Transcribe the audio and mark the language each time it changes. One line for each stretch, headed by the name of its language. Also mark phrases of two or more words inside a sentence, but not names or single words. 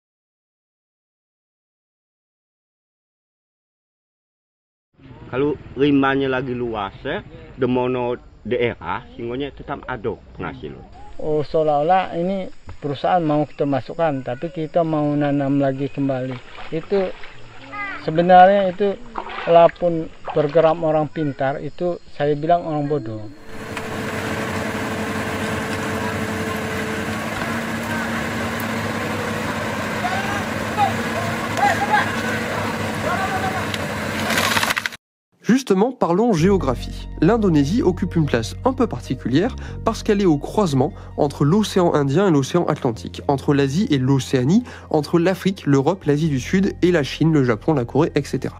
Indonesian: Kalau rimbanya lagi luas, demono daerah, sehingga tetap ada penghasilan. Oh, seolah-olah ini perusahaan mau kita masukkan, tapi kita mau nanam lagi kembali. Itu sebenarnya itu walaupun program orang pintar, itu saya bilang orang bodoh.
French: Justement, parlons géographie. L'Indonésie occupe une place un peu particulière parce qu'elle est au croisement entre l'océan Indien et l'océan Atlantique, entre l'Asie et l'Océanie, entre l'Afrique, l'Europe, l'Asie du Sud et la Chine, le Japon, la Corée, etc.